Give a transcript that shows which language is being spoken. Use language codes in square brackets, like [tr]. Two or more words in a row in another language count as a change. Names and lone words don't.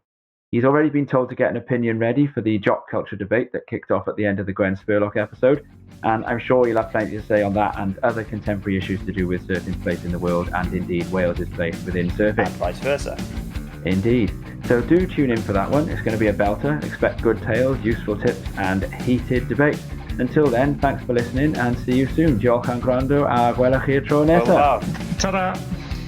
[en] He's already been told to get an opinion ready for the jock culture debate that kicked off at the end of the Gwen Spurlock episode, and I'm sure you'll have plenty to say on that and other contemporary issues to do with surfing's place in the world, and indeed Wales's place within surfing. And vice versa. Indeed. So do tune in for that one. It's going to be a belter. Expect good tales, useful tips, and heated debate. Until then, thanks for listening, and see you soon. [cy] Diolch am gwrando a gwelwch chi'r tro nesaf. [en] Ta-da!